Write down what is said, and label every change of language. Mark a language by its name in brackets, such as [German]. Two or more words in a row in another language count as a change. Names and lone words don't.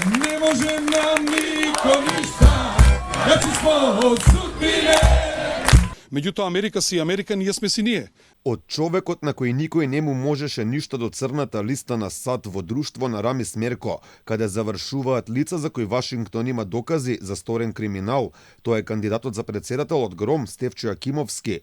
[Serbian] Ne može nam niko ništa, znači smo od sudbine. [Macedonian] Меѓутоа Америка си Америка, ние сме си ние. Од човекот на кој никој не му можеше ништо до црната листа на САД во друштво на Рами Смерко, каде завршуваат лица за кои Вашингтон има докази за сторен криминал, тоа е кандидатот за председател од ГРОМ Стефчо Јакимовски.